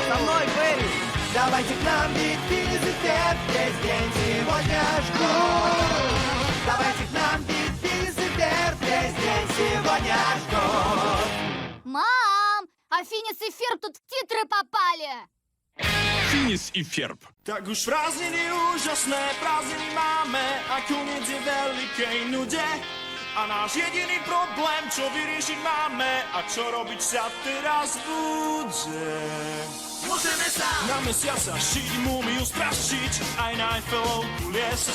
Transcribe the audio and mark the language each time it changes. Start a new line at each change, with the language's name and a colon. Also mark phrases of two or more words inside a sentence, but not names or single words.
Russian: Со мной, Перри! Давайте к нам, ведь Phineas и Ferb весь день сегодня ждут. Давайте к нам, ведь Phineas и Ferb весь день сегодня ждут. Мам! А Phineas и Ferb тут в титры попали!
Slovak: Phineas i Ferb. Tak już prázdniny úžasné, prázdniny máme a koniec je veľkej nude. A náš jediný problém, čo vyriešiť máme a čo robiť sa teraz bude. Môžeme sa na mesiac zašiť, múmiu strašiť, aj na Eiffelovku liesť.